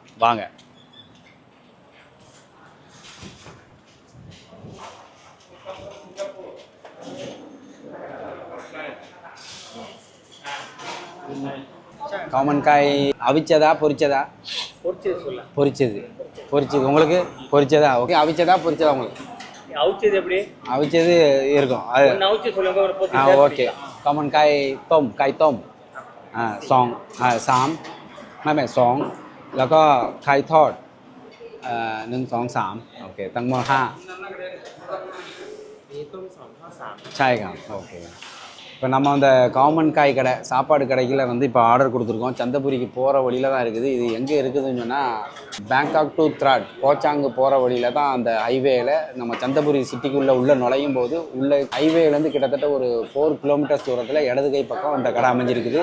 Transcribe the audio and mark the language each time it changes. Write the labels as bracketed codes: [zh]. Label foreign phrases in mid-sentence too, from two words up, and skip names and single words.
[ta] வாங்க. காமன் காய் அவிச்சதா பொரிச்சதா? பொரிச்சது. உங்களுக்கு பொரிச்சதா? ஓகே. அவிச்சதா பொரிச்சதா? உங்களுக்கு அவிச்சது எப்படி? அவிச்சது இருக்கும். அது ஓகே. [th] காமன் காய் ต้ม 2 3ไม่เป็น2แล้วก็ไข่ทอด1 2 3โอเคทั้งหมด5 นี่ต้ม2 ข้าว 3 ใช่ครับโอเค. [ta] இப்போ நம்ம அந்த காமன் காய் கடை சாப்பாடு கடையில் வந்து இப்போ ஆர்டர் கொடுத்துருக்கோம். சந்தபுரிக்கு போகிற வழியில் தான் இருக்குது. இது எங்கே இருக்குதுன்னு சொன்னால் பேங்காக் டு த்ராட் கோச்சாங்கு போகிற வழியில் தான். அந்த ஹைவேயில் நம்ம சந்தபுரி சிட்டிக்குள்ளே உள்ள நுழையும் போது உள்ள ஹைவேலேருந்து கிட்டத்தட்ட ஒரு 4 கிலோமீட்டர்ஸ் தூரத்தில் இடது கை பக்கம் இந்த கடை அமைஞ்சிருக்குது.